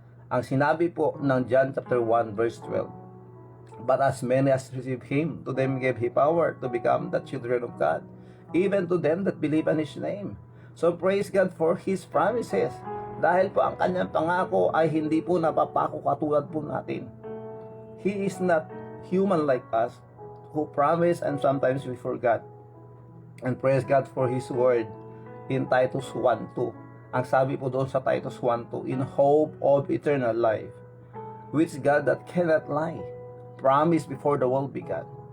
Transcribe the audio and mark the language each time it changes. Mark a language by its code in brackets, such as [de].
[tl] Ang sinabi po ng [en] John chapter 1 verse 12, But as many as receive Him, to them gave He power to become the children of God, even to them that believe on His name. So praise God for His promises. [tl] Dahil po ang kanyang pangako ay hindi po napapako katulad po natin. [en] He is not human like us, who promise and sometimes we forgot. And praise God for His word in Titus 1:2. [tl] Ang sabi po doon sa [en] Titus 1:2, in hope of eternal life, which God that cannot lie, promised before the world began.